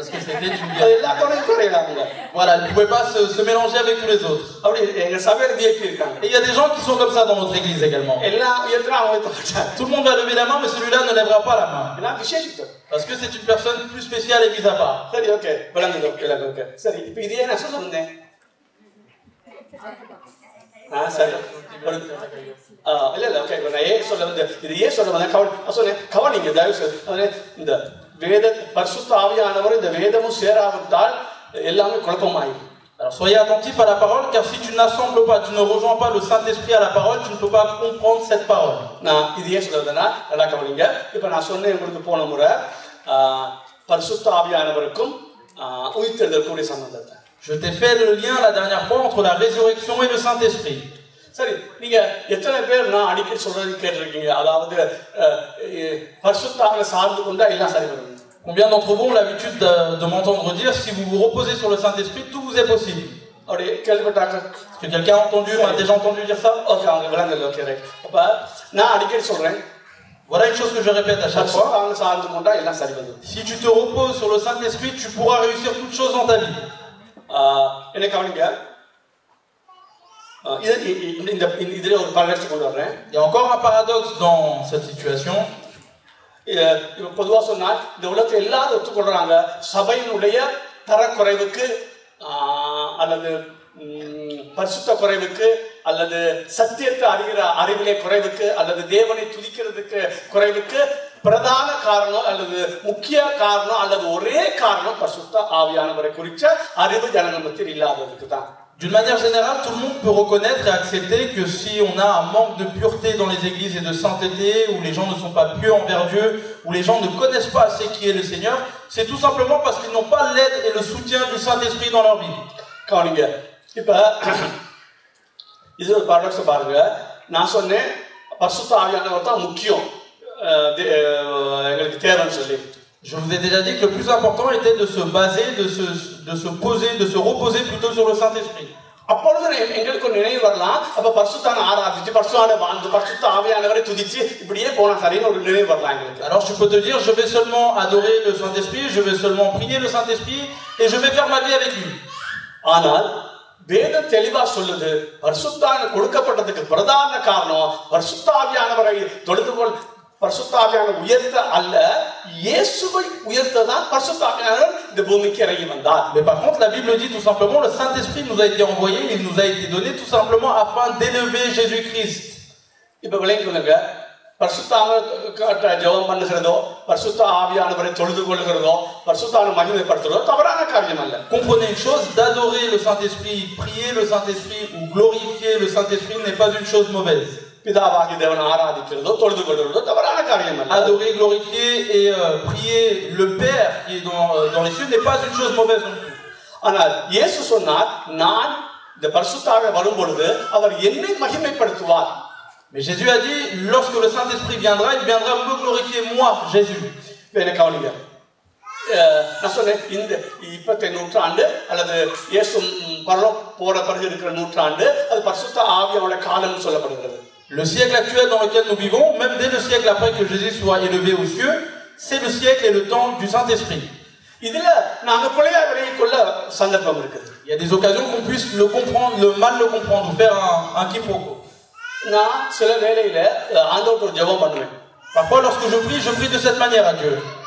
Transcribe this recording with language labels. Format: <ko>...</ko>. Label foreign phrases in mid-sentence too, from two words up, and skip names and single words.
<fr>Parce que c'était une guerre. Voilà, elle ne pouvait pas se mélanger avec tous les autres. Et il y a des gens qui sont comme ça dans notre église également. Tout le monde va lever la main, mais celui-là ne lèvera pas la main. Parce que c'est une personne plus spéciale et mise à part.</fr> <ta>சரி இல்ல இல்ல ஓகே நான் ஏன் சொல்ல வந்து இது ஏன் சொல்ல வந்தேன் கவனிங்க தயவு செய்து இந்த வேத பரிசுத்த ஆவியானவர் இந்த வேதமும் சேராவிட்டால் எல்லாமே குழப்பமாயிடும்.</ta> <fr>Alors soyez attentifs à la parole, car si tu n'assembles pas, tu ne rejoins pas le Saint-Esprit à la parole, tu ne peux pas comprendre cette parole.</fr> <ta>நான் இது ஏன் சொல்றதுன்னா நல்லா கவனிங்க. இப்போ நான் சொன்னேன் உங்களுக்கு போன முறை பரிசுத்த ஆவியானவருக்கும் உயிர்த்தெழுதலுக்குரிய சம்பந்தத்தை.</ta> <fr>Je t'ai fait le lien la dernière fois entre la résurrection et le Saint-Esprit.</fr> <ta>சரி நீங்க எத்தனை பேர் நான் அடிக்கடி சொல்றது கேட்டிருக்கீங்க அதாவது பரிசுத்த ஆவியை சார்ந்து கொண்டா எல்லாம் சரி வரும்.</ta> <fr>Combien d'entre vous ont l'habitude de m'entendre dire si vous vous reposez sur le Saint-Esprit, tout vous est possible? Est-ce que quelqu'un a entendu, m'a déjà entendu dire ça? Voilà une chose que je répète à chaque fois. Si tu te reposes sur le Saint-Esprit, tu pourras réussir toutes choses dans ta vie. Il y a encore un paradoxe dans cette situation.</fr> <ta>பொதுவாக சொன்னால் இந்த உலகத்தை எல்லாரும் ஒத்துக்கொள்றாங்க சபையினுடைய தரக்குறைவுக்கு அல்லது பரிசுத்த குறைவுக்கு அல்லது சத்தியத்தை அறிகிற அறிவிலே குறைவுக்கு அல்லது தேவனை துதிக்கிறதுக்கு குறைவுக்கு பிரதான காரணம் அல்லது முக்கிய காரணம் அல்லது ஒரே காரணம் பரிசுத்த ஆவியானவரை குறித்த அறிவு ஜனங்கள் மத்தியில் இல்லாததுக்கு தான்.</ta> <fr>D'une manière générale, tout le monde peut reconnaître et accepter que si on a un manque de pureté dans les églises et de sainteté, où les gens ne sont pas pieux envers Dieu, où les gens ne connaissent pas assez qui est le Seigneur, c'est tout simplement parce qu'ils n'ont pas l'aide et le soutien du Saint-Esprit dans leur vie.</fr> <ta>கவனிங்க இப்போ இது ஒரு பாரடாக்ஸ் பாருங்க நான் சொன்னேன் பரிசுத்த ஆவியானவர் தான் முக்கியம் எங்களுக்கு தேவைன்னு சொல்லி.</ta> <fr>Je vous ai déjà dit que le plus important était de se baser, de se poser, de se reposer plutôt sur le Saint-Esprit.</fr> <ta>அப்பொழுது எங்களுக்கு ஒரு நினைவு வரலாம் அப்ப பரிசுத்தான ஆராதிச்சு பரிசுத்தான வாழ்ந்து பரிசுத்த ஆவியானவரை துதிச்சு இப்படியே போனா சரின்னு ஒரு நினைவு வரலாம் எங்களுக்கு.</ta> <fr>Alors je peux te dire je vais seulement adorer le Saint-Esprit, je vais seulement prier le Saint-Esprit et je vais faire ma vie avec lui.</fr> <ta>ஆனால் வேதம் தெளிவா சொல்லுது பரிசுத்தான கொடுக்கப்பட்டதுக்கு பிரதான காரணம் பரிசுத்த ஆவியானவரை தொழுதுகொள் பரிசுத்த ஆவியானவர் உயர்த்த அல்ல இயேசுவை உயர்த்ததான் பரிசுத்த ஆவியானவர் இந்த பூமிக்கு இறங்கி வந்தார்.</ta> <fr>Mais par contre la Bible dit tout simplement le Saint-Esprit nous a été envoyé, il nous a été donné tout simplement afin d'élever Jésus-Christ.</fr> <ta>இப்ப விளங்கிக்கொள்ளுங்க பரிசுத்த ஆவியை ஜெபம் பண்ணுகிறதோ பரிசுத்த ஆவியானவரை தொழுது கொள்கிறதோ பரிசுத்தான மகிமைப்படுத்துறதோ தவறான காரியம் அல்ல.</ta> <fr>Comprenez une chose, d'adorer le Saint-Esprit, prier le Saint-Esprit ou glorifier le Saint-Esprit n'est pas une chose mauvaise.</fr> <ta>பிதாவாகிய தேவனை ஆராதிக்கிறதோ தொழுது கொள்கிறதோ தவறான காரியம் அல்ல.</ta> <fr>Adorer, glorifier et prier le Père qui est dans les cieux n'est pas une chose mauvaise non plus.</fr> <ta>ஆனால் இயேசு சொன்னார் நான் இந்த பரிசுத்த ஆவியை வரும்பொழுது அவர் என்னை மகிமைப்படுத்துவார்.</ta> <fr>Mais Jésus a dit lorsque le Saint-Esprit viendra, il viendra me glorifier moi, Jésus.</fr> <ta>என்ன கவனிங்க நான் சொன்னேன் இந்த இப்பத்த நூற்றாண்டு அல்லது இயேசு பரலோக போற பிறகு இருக்கிற நூற்றாண்டு அது பரிசுத்த ஆவியோட காலம்னு சொல்லப்படுகிறது.</ta> <fr>Le siècle actuel dans lequel nous vivons, même dès le siècle après que Jésus soit élevé aux cieux, c'est le siècle et le temps du Saint-Esprit. Il y a des occasions qu'on puisse le comprendre, le mal le comprendre, ou faire un quiproquo. Parfois, lorsque je prie de cette manière à Dieu.</fr>